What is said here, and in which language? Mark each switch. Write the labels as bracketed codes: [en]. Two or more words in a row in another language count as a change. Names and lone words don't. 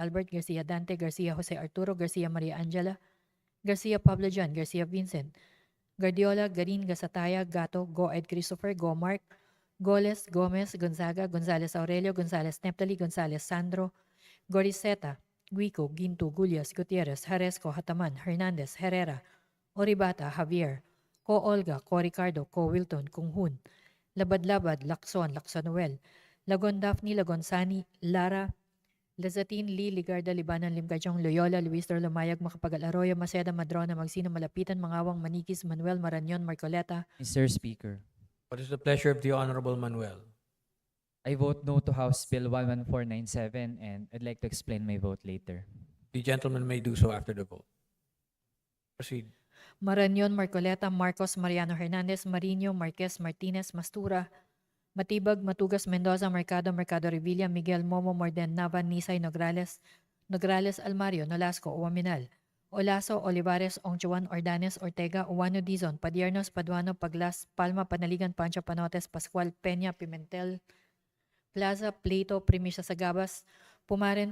[en] Albert, Garcia Dante, Garcia Jose Arturo, Garcia Maria Angela, Garcia Pablo John, Garcia Vincent, Guardiola, Garin, Gasataya, Gato, Goed Christopher, Gomark, Goles, Gomez, Gonzaga, Gonzales Aurelio, Gonzales Neptali, Gonzales Sandro, Goriseta, Guico, Ginto, Gullias, Gutierrez, Jaresco, Hataman, Hernandez, Herrera, Oribata, Javier, Ko Olga, Ko Ricardo, Ko Wilton, Kunghun, Labad-Labad, Lacson, Lacsonuel, Lagon Daphne, Lagon Sani, Lara, Lazatin, Lee, Ligarda, Libanan, Limgachong, Loyola, Luis Lumayag, Makapagal Arroyo, Maceda, Madrona, Magsino, Malapitan, Mangawang, Manikis, Manuel, Marañon, Marcoleta. Mr. Speaker, What is the pleasure of the Honorable Manuel? I vote no to House Bill 11497 and I'd like to explain my vote later. The gentleman may do so after the vote. Proceed. Marañon, Marcoleta, Marcos, Mariano Hernandez, Marino, Marquez, Martinez, Mastura, Matibag, Matugas, Mendoza, Mercado, Mercado Revilla, Miguel, Momo, Morden, Nava, Nisay, Nograles, Nograles, Almario, Nolasco, Uwaminal, Olaso, Olivares, Ongchuan, Ordanes, Ortega, Uwano, Dizon, Padiernos, Paduano, Paglas, Palma, Panaligan, Pancho, Panotes, Pascual, Peña, Pimentel, Plaza, Plato, Primisha, Sagabas, Pumaren,